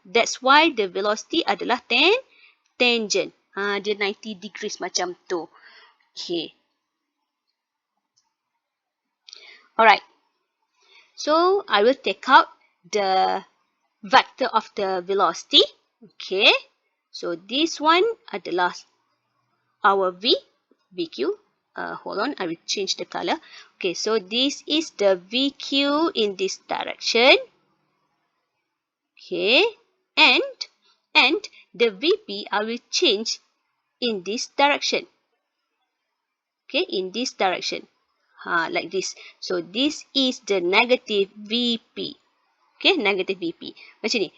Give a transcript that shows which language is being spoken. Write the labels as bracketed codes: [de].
[en] That's why the velocity adalah tangent. [ms] Dia 90 degrees macam tu. Okay. [en] Alright. So, I will take out the vector of the velocity. Okay. So, this one adalah our VQ. Hold on, I will change the color. Okay, so this is the VQ in this direction. Okay, and the VP I will change in this direction. Okay, in this direction. Like this. So, this is the negative VP. Okay, negative VP. [ms] Macam ni.